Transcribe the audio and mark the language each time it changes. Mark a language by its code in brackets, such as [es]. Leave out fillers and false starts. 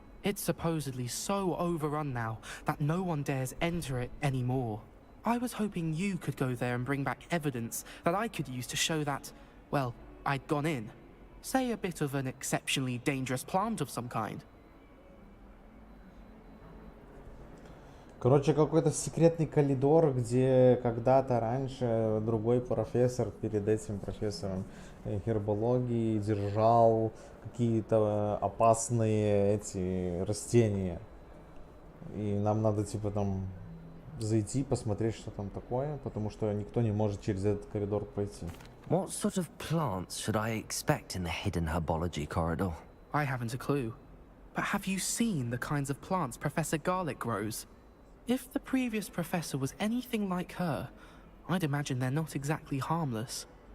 [en] It's supposedly so overrun now that no one dares enter it anymore. I was hoping you could go there and bring back evidence that I could use to show that, well, I'd gone in. Say a bit of an exceptionally dangerous plant of some kind. [ru] Короче, какой-то секретный коридор, где когда-то раньше другой профессор перед этим профессором гербологии, держал какие-то опасные эти растения. И нам надо типа там зайти, посмотреть, что там такое, потому что никто не может через этот коридор пройти. [en] What sort of plants should I expect in the hidden herbology corridor? I haven't a clue. But have you seen the kinds of plants Professor Garlic grows? If the previous professor was anything like her, I'd imagine they're not exactly harmless.